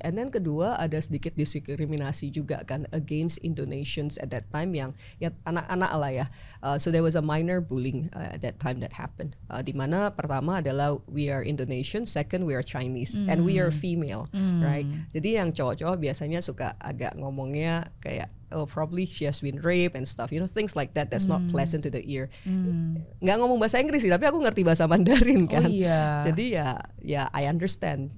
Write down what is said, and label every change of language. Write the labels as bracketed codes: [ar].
[en] And then [id] kedua ada sedikit diskriminasi juga kan [en] against Indonesians at that time, [id] yang ya anak-anak lah ya. [en] So there was a minor bullying at that time that happened. [id] Dimana pertama adalah [en] we are Indonesian, second we are Chinese, and we are female, right? [id] Jadi yang cowok-cowok biasanya suka agak ngomongnya kayak [en] probably she has been raped and stuff, things like that. That's not pleasant to the ear. [id] Nggak ngomong bahasa Inggris sih, tapi aku ngerti bahasa Mandarin kan. Jadi ya [en] I understand.